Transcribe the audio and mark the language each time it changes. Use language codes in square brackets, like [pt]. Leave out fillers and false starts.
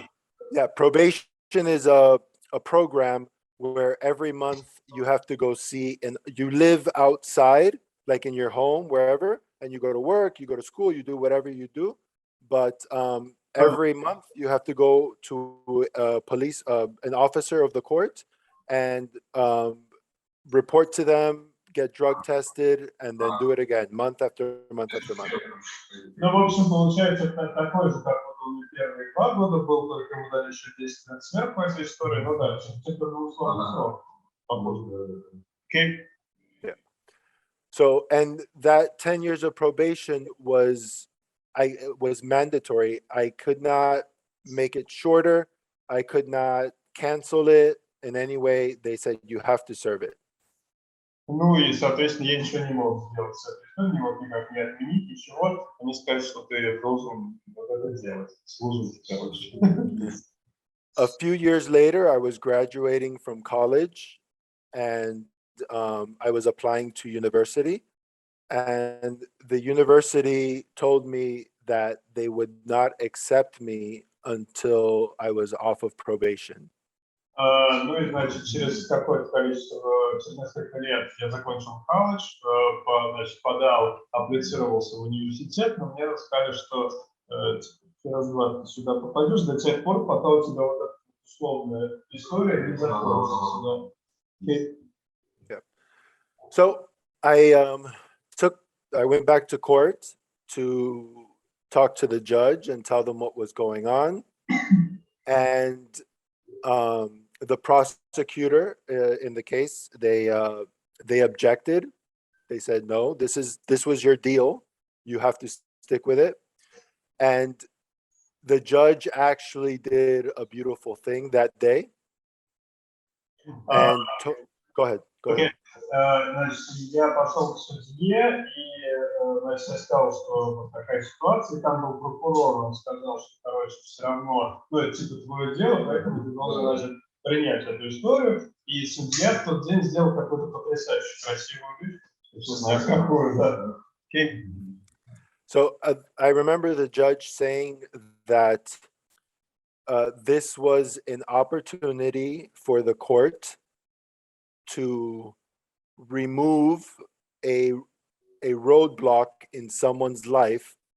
[en] So, yeah, probation is a program where every month you have to go see, and you live outside, like in your home, wherever, and you go to work, you go to school, you do whatever you do. But every month you have to go to an officer of the court, and report to them, get drug tested, and then do it again, month after month after month. [ru] Ну, в общем, получается, такой же, как вот он первые 2 года был, только ему дали еще 10 лет сверху этой истории, ну да, типа на условный срок. [en] Okay. Yeah. So, and that 10 years of probation was mandatory. I could not make it shorter. I could not cancel it in any way. They said you have to serve it. [ru] Ну и, соответственно, я ничего не мог сделать с этой историей, не мог никак не отменить, ничего. Они сказали, что ты должен вот это делать, служить, короче. [en] A few years later, I was graduating from college, and I was applying to university. And the university told me that they would not accept me until I was off of probation. [ru] Ну и, значит, через какое-то количество, через несколько лет я закончил колледж, значит, апплицировался в университет, но мне сказали, что раз-два ты сюда попадешь до тех пор, пока у тебя вот эта условная история не закончится. [en] Yeah. So I went back to court to talk to the judge and tell them what was going on, and the prosecutor in the case, they objected. They said, no, this was your deal. You have to stick with it. And the judge actually did a beautiful thing that day. And go ahead. [ru] Значит, я пошел к судье, и, значит, я сказал, что вот такая ситуация, и там был прокурор, он сказал, что, короче, все равно, ну, это типа твое дело, поэтому ты должен, значит, принять эту историю, и судья в тот день сделал какую-то потрясающую красивую вещь, не знаю, какую, да. [en] Okay. So I remember the judge saying that this was an opportunity for the court to remove a roadblock in someone's life